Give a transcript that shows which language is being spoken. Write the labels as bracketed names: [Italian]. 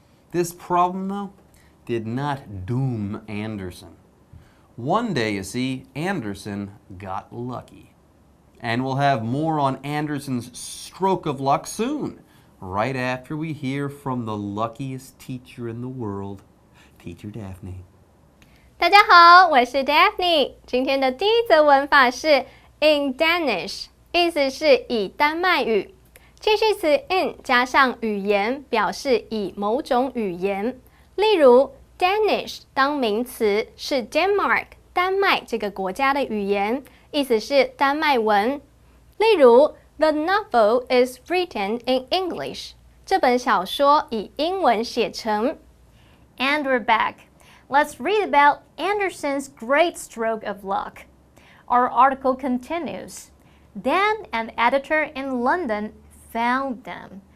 [English] This problem, though, did not doom Andersen. One day, you see, Andersen got lucky. And we'll have more on Andersen's stroke of luck soon, right after we hear from the luckiest teacher in the world, Teacher Daphne. [Chinese] 大家好，我是 Daphne。今天的第一则文法是 in Danish， 意思是以丹麦语。介系词 in 加上语言，表示以某种语言。例如 Danish 当名词是 Denmark 丹麦这个国家的语言，意思是丹麦文。例如 [English] The novel is written in English， [Chinese] 这本小说以英文写成。 [English] And we're back.Let's read about Andersen's great stroke of luck. Our article continues. Then an editor in London found them.